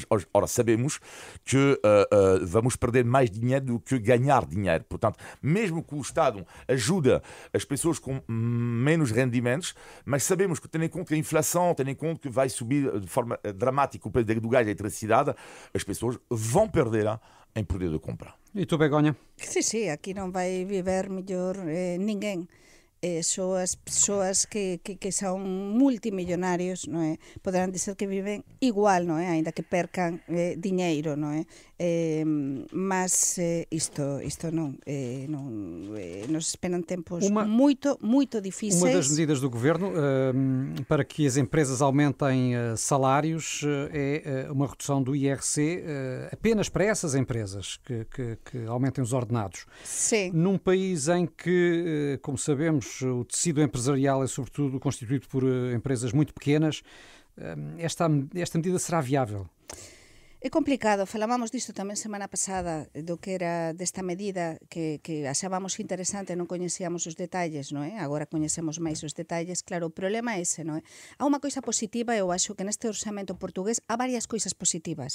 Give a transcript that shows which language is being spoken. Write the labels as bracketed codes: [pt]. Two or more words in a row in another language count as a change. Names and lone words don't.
[pt] Ora, sabemos que vamos perder mais dinheiro do que ganhar dinheiro. Portanto, mesmo que o Estado ajuda as pessoas com menos rendimentos, mas sabemos que, tendo em conta que a inflação, tendo em conta que vai subir de forma dramática o preço do gás e da eletricidade, as pessoas vão perder em poder de compra. E tu, Begonha? [gl] Sí, aqui non vai viver mellor ninguén. Só as persoas que son multimillonarios, non é? Poderán dizer que viven igual, non é? Ainda que percan diñeiro, non é? Mas isto non, nos esperan tempos muito difíceis. [pt] Uma das medidas do Governo para que as empresas aumentem salários é uma redução do IRC apenas para essas empresas que aumentem os ordenados. Sim. Num país em que, como sabemos, o tecido empresarial é sobretudo constituído por empresas muito pequenas, esta medida será viável? [gl] É complicado, falábamos disto tamén semana pasada, do que era desta medida que achábamos interesante, non coñecíamos os detalles, non é? Agora coñecemos máis os detalles, claro, o problema é ese, non é? Há unha coisa positiva, eu acho que neste orçamento portugués há varias coisas positivas.